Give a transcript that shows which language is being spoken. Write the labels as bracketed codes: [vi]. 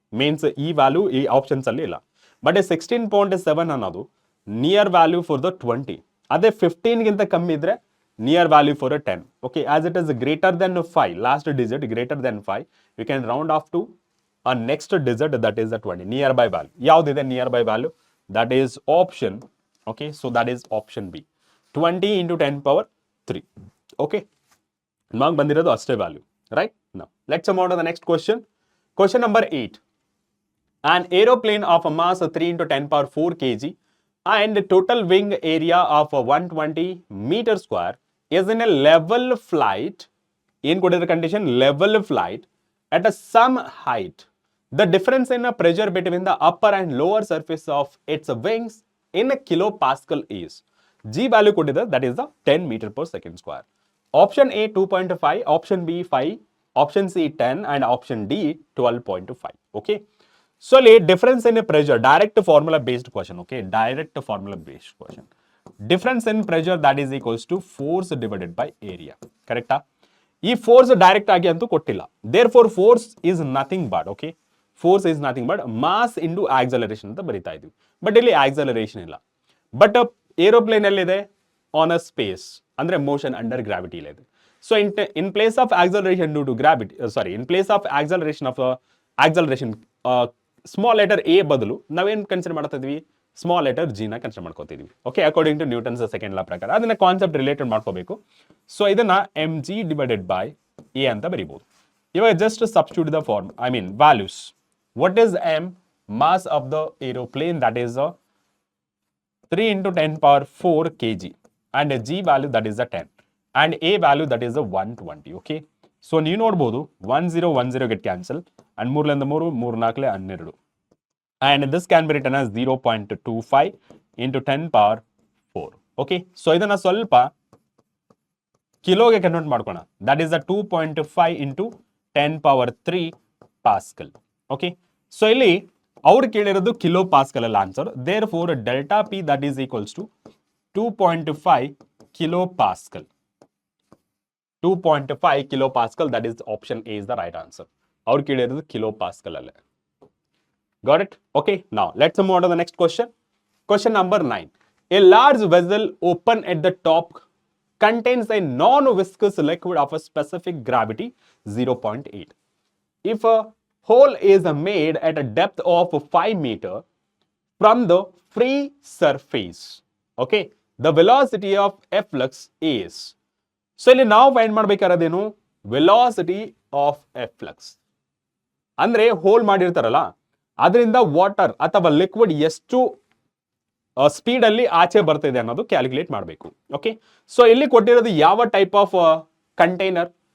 [en] Means ಈ value ಈ options ಅಲ್ಲಿ ಇಲ್ಲ. ಬಟ್ 16.7 ಅನ್ನೋದು ನಿಯರ್ ವ್ಯಾಲ್ಯೂ ಫಾರ್ ದ 20. ಅದೇ 15ಗಿಂತ ಕಮ್ಮಿ ಇದ್ರೆ near value for a 10. Okay, as it is greater than 5, last digit greater than 5, you can round off to a next digit that is the 20 nearby value. ಯಾವ್ದಿದೆ nearby value? That is option. Okay, so that is option B, 20 into 10 power 3. [kn] Okay, ನಮಗೆ ಬಂದಿರೋದು ಅಷ್ಟೇ value, right? [en] Now let's move on to the next question. Question number 8. An aeroplane of a mass 3 into 10 power 4 kg and total wing area of 120 meter square is in a level flight. [kn] ಏನ್ ಕೊಟ್ಟಿರೋ condition? [en] Level flight at a some height. The difference in a pressure between the upper and lower surface of its wings in a kilopascal is. G value ಕೊಟ್ಟಿದೆ, that is the 10 meter per second square. Option A 2.5, option B 5, option C 10, and option D 12.5. Okay, so ಇಲ್ಲಿ difference in a pressure, direct formula based question. Okay, direct formula based question. Difference in pressure that is equals to force divided by area. [kn] ಕರೆಕ್ಟಾ? ಈ force direct ಆಗಿ ಅಂತೂ ಕೊಟ್ಟಿಲ್ಲ. [en] Therefore force is nothing but, okay, force is nothing but mass into acceleration ಅಂತ ಬರಿತಾ ಇದ್ವಿ. [kn] But ಇಲ್ಲಿ acceleration ಇಲ್ಲ. ಬಟ್ ಏರೋಪ್ಲೇನ್ ಎಲ್ಲಿದೆ? [en] On a space, ಅಂದ್ರೆ motion under gravity ಇದೆ. So in place of acceleration due to gravity, sorry, in place of acceleration small letter A ಬದಲು ನಾವೇನು consider ಮಾಡ್ತಾ ಇದ್ವಿ? Small letter G ನ consider ಮಾಡ್ಕೋತಿದೀವಿ. Okay, according to Newton's second law ಪ್ರಕಾರ [kn] ಅದನ್ನ concept related ಮಾಡ್ಕೋಬೇಕು. [en] So ಇದನ್ನ mg divided by a ಅಂತ ಬರೀಬಹುದು. ಇವಾಗ just substitute the form, I mean values. What is m? Mass of the aeroplane, that is 3 into 10 power 4 kg, and g value that is a 10, and a value that is a 120. Okay, so ನೀವು ನೋಡಬಹುದು 1010 get cancel, and 3 ಲಿಂದ 3 3 4 12, and this can be written as 0.25 into 10 power 4. [kn] Okay, so ಇದನ್ನ ಸ್ವಲ್ಪ ಕಿಲೋಗೆ convert ಮಾಡ್ಕೋಣ. [en] That is 2.5 into 10 power 3 pascal. [kn] Okay, so ಇಲ್ಲಿ ಅವ್ರು ಕೇಳಿರೋದು kilo Pascal ಅಲ್ಲ answer. [en] Therefore delta P that is equals to 2.5 kilopascal. 2.5 kilopascal, that is option A is the right answer. [kn] ಅವ್ರು ಕೇಳಿರೋದು kilo Pascal ಅಲ್ಲೇ. Got it? [en] Okay, now let's move on to the next question. Question number 9. A large vessel open at the top contains a non-viscous liquid of a specific gravity 0.8. If a hole is made at a depth of 5 meters from the free surface, okay, the velocity of efflux is. So [kn] ಇಲ್ಲಿ ನಾವು find ಮಾಡಬೇಕಾಗಿರೋದೇನು? [en] Velocity of efflux. [kn] ಅಂದ್ರೆ hole ಮಾಡಿರ್ತಾರಲ್ಲ, ಅದರಿಂದ water ಅಥವಾ liquid ಎಷ್ಟು speed ಅಲ್ಲಿ ಆಚೆ ಬರ್ತಿದೆ ಅನ್ನೋದು ಕ್ಯಾಲ್ಕುಲೇಟ್ ಮಾಡಬೇಕು. ಓಕೆ, ಸೊ ಇಲ್ಲಿ ಕೊಟ್ಟಿರೋದು ಯಾವ ಟೈಪ್ ಆಫ್ ಕಂಟೈನರ್?